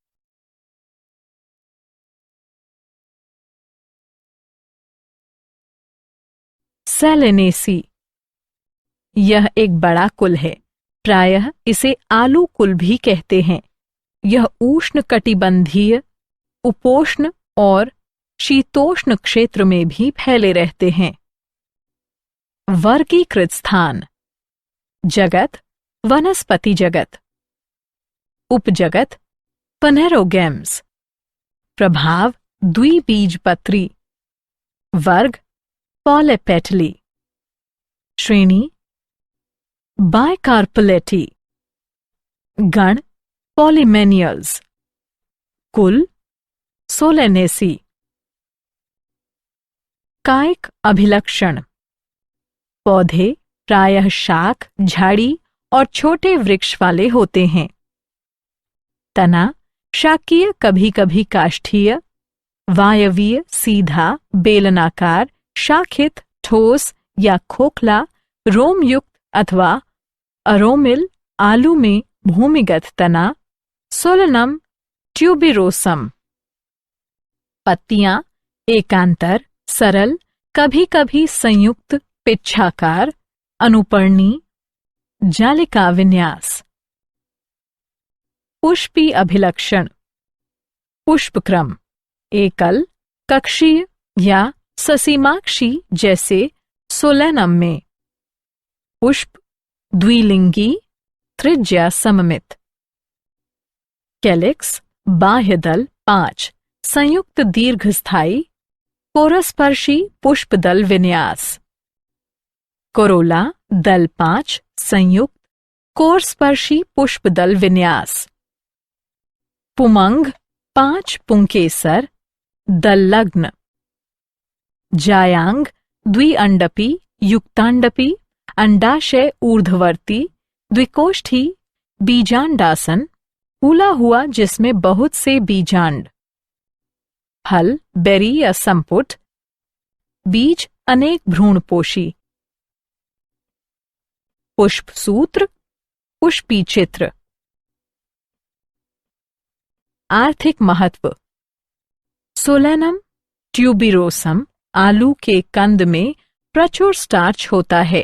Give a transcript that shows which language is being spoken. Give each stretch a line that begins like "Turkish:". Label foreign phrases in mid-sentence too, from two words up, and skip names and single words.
Hindi: सेलेनेसी यह एक बड़ा कुल है, प्रायः इसे आलू कुल भी कहते हैं। यह उष्णकटिबंधीय, उपोष्ण और शीतोष्ण क्षेत्र में भी फैले रहते हैं। वर्गीकृत स्थान जगत वनस्पति जगत, उपजगत पनेरोगेम्स, प्रभाव द्विबीजपत्री, वर्ग पॉलीपेटली, श्रेणी बाइकार्पलेटी, गण पॉलीमेनियल्स, कुल सोलेनेसी। कायिक अभिलक्षण पौधे प्रायः शाख, झाड़ी और छोटे वृक्ष वाले होते हैं। तना शाकीय, कभी कभी काष्ठीय, वायवीय, सीधा, बेलनाकार, शाखित, ठोस या खोखला, रोमयुक्त अथवा अरोमिल, आलू में भूमिगत तना, सोलनम ट्यूबिरोसम। पत्तियां एकांतर, सरल, कभी कभी संयुक्त, पिच्छाकार, अनुपर्णी, जालिका विन्यास। पुष्पी अभिलक्षण पुष्पक्रम एकल, कक्षीय या ससीमाक्षी जैसे सोलेनम में। पुष्प द्विलिंगी, त्रिज्या सममित। कैलिक्स बाह्य दल 5, संयुक्त दीर्घस्थायी, कोरस्पर्शी पुष्पदल विन्यास। कोरोला दल 5, संयुक्त, कोरस्पर्शी पुष्पदल विन्यास। पुमंग 5 पुंकेसर, दल्लग्न। जायांग द्विअंडपी, युक्तांडपी, अंडाशय ऊर्ध्ववर्ती, द्विकोष्ठी, बीजांडासन, फूला हुआ जिसमें बहुत से बीजांड। फल बेरी या संपुट, बीज अनेक भ्रूणपोषी। पुष्प सूत्र, पुष्पी चित्र। आर्थिक महत्व सोलेनम ट्यूबिरोसम आलू के कंद में प्रचुर स्टार्च होता है।